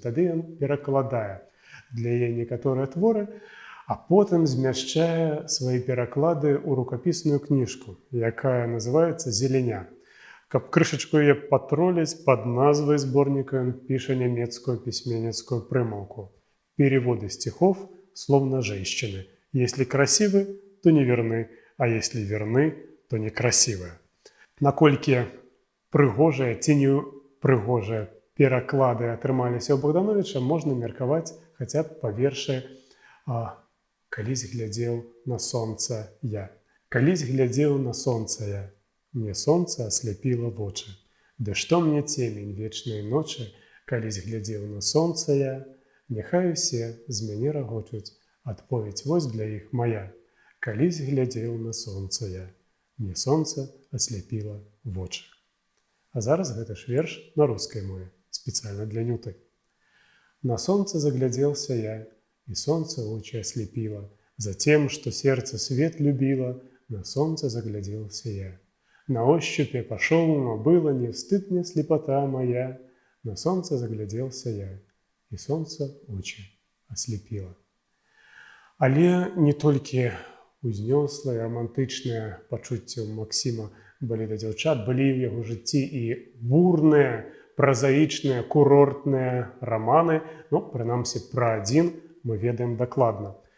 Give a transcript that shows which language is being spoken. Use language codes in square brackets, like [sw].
[be] Тады ён перакладае для яе некаторыя творы, а потым змяшчае свае пераклады ў рукапісную кніжку, якая называецца «Зеленя». Каб крышачку яе патроліць, пад назвай зборніка ён піша нямецкую пісьменніцкую прымаўку. [ru] Переводы стихов словно женщины. Если красивы, то не верны, а если верны, то некрасивы. [be] Наколькі прыгожыя ці не прыгожыя пераклады атрымаліся ў Богдановича, можна меркаваць хаця б па вершы «Калісь глядзеў на сонца я». Калісь глядзеў на сонца я, мне сонца асляпіла вочы. Ды што мне цемень вечнай ночы, калісь глядзеў на сонца я, няхай усе з мяне рагочуць, адповедь вось для іх моя. Калісь глядзеў на сонца я, мне сонца асляпіла вочы. А зараз гэта ж верш на рускай мове, спецыяльна для Нюты. [ru] На солнце загляделся я, и солнце очи ослепило. Затем, что сердце свет любило, на солнце загляделся я. На ощупь я пошел, но было не стыд мне слепота моя. На солнце загляделся я, и солнце очи ослепило. [be] Але не толькі узнёслыя, романтычныя пачуцці ў Максіма былі да дзяўчат, былі ў яго жыцці і бурныя, празаічныя, курортныя раманы, прынамсі, пра адзін мы ведаем дакладна.